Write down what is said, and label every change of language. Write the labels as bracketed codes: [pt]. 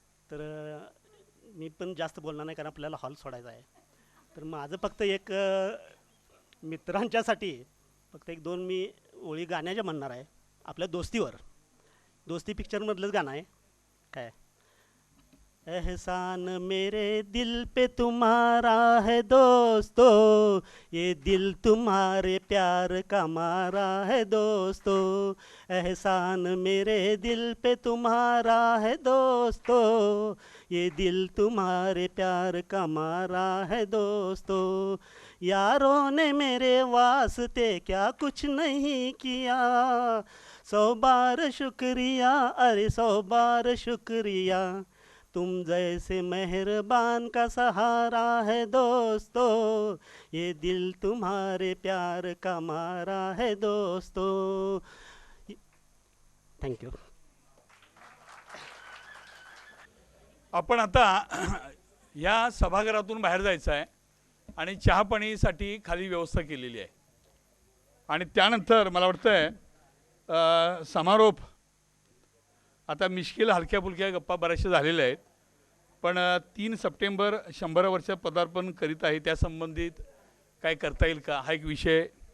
[mr] तर मी पण जास्त बोलणार नाही कारण आपल्याला हॉल सोडायचा आहे. तर माझं फक्त एक मित्रांच्यासाठी फक्त एक दोन मी ओळी गाण्याच्या म्हणणार आहे आपल्या दोस्तीवर. दोस्ती पिक्चरमधलंच गाणं आहे काय. [hi] एहसान मेरे दिल पे तुम्हारा है दोस्तों, ये दिल तुम्हारे प्यार का मारा है दोस्तों. एहसान मेरे दिल पे तुम्हारा है दोस्तों, ये दिल तुम्हारे प्यार का मारा है दोस्तों. यारों ने मेरे वास्ते क्या कुछ नहीं किया, 100 बार शुक्रिया, अरे 100 बार शुक्रिया. तुम जैसे मेहरबान का सहारा है दोस्तों, ये दिल तुम्हारे प्यार का मारा है दोस्तों. [en] Thank you. [mr] आपण आता या सभागृहातून बाहेर जायचं आहे आणि चहापाणीसाठी खाली व्यवस्था केलेली आहे. आणि त्यानंतर मला वाटतं समारोप आता मिश्किल हलक्या फुलक्या गप्पा बऱ्याचशा झालेल्या आहेत, पण 3 सप्टेंबर 100 वर्ष पदार्पण करीत आहे, त्या संबंधित काय करता येईल का हा एक विषय.